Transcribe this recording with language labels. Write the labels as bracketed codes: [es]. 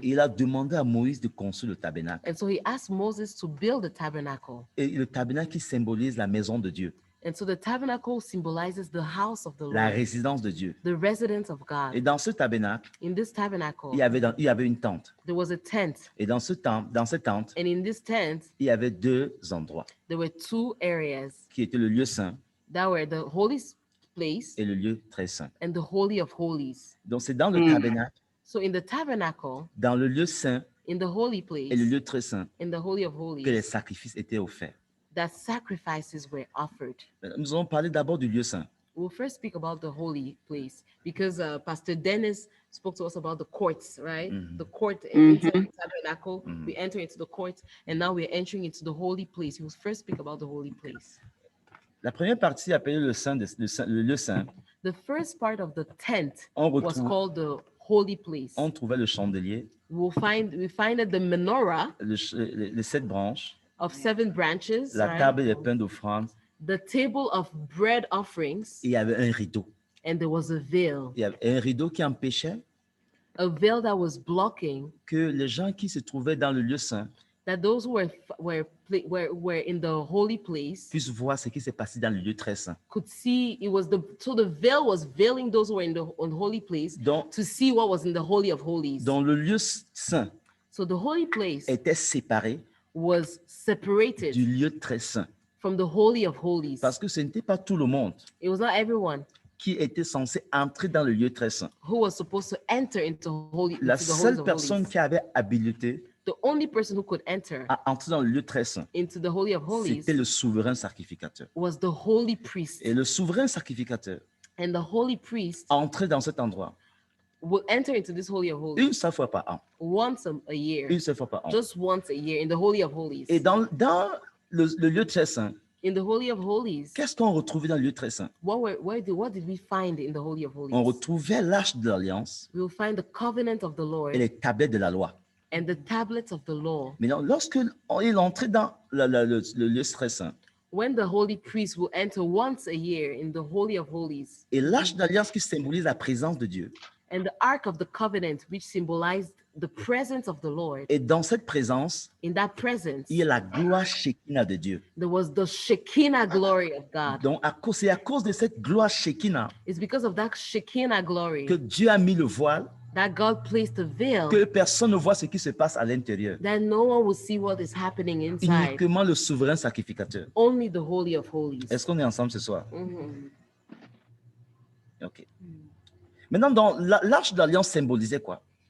[fr] Il a demandé à Moïse de construire le tabernacle. [en] And so he asked Moses to build the tabernacle. [fr] Et le tabernacle qui symbolise la maison de Dieu, [en] And so the tabernacle symbolizes the house of the [fr] la [en] Lord, [fr] résidence de Dieu. [en] the residence of [fr] Et [en] God. [fr] dans ce tabernacle, [en] In this tabernacle, [fr] il y avait une tente. [en] there was a tent. [fr] Et dans cette tente, [en] And in this tent, [fr] il y avait deux endroits [en] there were two areas [fr] qui étaient le lieu saint [en] that were the holy place [fr] et le lieu très saint. [en] and the holy of holies. [fr] Donc c'est dans le tabernacle, [en] So in the tabernacle, [fr] dans le lieu saint [en] in the holy place, [fr] et le lieu très saint [en] in the holy of [fr] que les [en] holies, [fr] sacrifices étaient offerts. [en] that sacrifices were offered. [fr] Nous allons parler d'abord du lieu saint. [en] We'll first speak about the holy place because Pastor Dennis spoke to us about the courts, right? The court inside the tabernacle. We enter into the court, and now we're entering into the holy place. He will first speak about the holy place. [fr] La première partie appelée le lieu saint, [en] The first part of the tent [fr] on [en] was [fr] retrouve, [en] called the holy place. [fr] on trouvait le chandelier, [en] We find that the menorah [fr] les 7 branches, [en] of 7 branches, [fr] la [en] right? [fr] table des pains d'offrande, [en] The table of bread offerings, [fr] et il y avait un rideau. [en] and there was a veil. [fr] Il y avait un rideau qui empêchait [en] A veil that was blocking [fr] que les gens qui se trouvaient dans le lieu saint [en] that those who were in the holy place [fr] puissent voir ce qui s'est passé dans le lieu très saint. [en] could see. So the veil was veiling those who were in the holy place [fr] Donc, [en] to see what was in the holy of holies. [fr] dans le lieu saint [en] So the holy place [fr] était séparé [en] was [fr] du [en] separated [fr] lieu très saint. [en] from the holy of holies. [fr] Parce que ce n'était pas tout le monde [en] It was not everyone [fr] qui était censé entrer dans le lieu très saint. [en] who was supposed to enter into [fr] La [en] into the holies [fr] seule [en] of [fr] personne [en] holies. [fr] qui avait habilité [en] The only person who could enter [fr] à entrer dans le lieu très saint, [en] into the holy of holies [fr] c'était le souverain sacrificateur. [en] was the holy priest. [fr] Et le souverain sacrificateur [en] And the holy priest [fr] entrait dans cet endroit [en] will enter into this holy of holies [fr] une seule fois par an. [en] once a year, [fr] Une seule fois par an. [en] just once a year in the holy of holies. [fr] Et dans le lieu très saint, [en] In the holy of holies, [fr] qu'est-ce qu'on retrouvait dans le lieu très saint? [en] what did we find in the holy of [fr] On [en] holies? [fr] retrouvait l'arche de l'alliance [en] We will find the covenant of the [fr] et [en] Lord [fr] les tablettes de la loi. [en] and the tablets of the law. [fr] Mais lorsque il entrait dans le lieu très saint, [en] When the holy priest will enter once a year in the holy of holies, [fr] et l'arche d'alliance qui symbolise la présence de Dieu, [en] and the ark of the covenant, which symbolized the presence of the Lord, [fr] et dans cette présence, [en] in that presence, [fr] il y a la gloire Shekinah de Dieu. [en] there was the Shekinah glory of God. [fr] Donc, c'est à cause de cette gloire Shekinah [en] It's because of that Shekinah glory [fr] que Dieu a mis le voile, [en] that God placed a veil [fr] que personne ne voit ce qui se passe à l'intérieur. [en] that no one will see what is happening inside. [fr] Uniquement le souverain sacrificateur. [en] Only the holy of holies. [fr] Est-ce qu'on est ensemble ce soir? Mhm. [en] OK. [fr] Maintenant, dans l'arche d'alliance symbolisait quoi?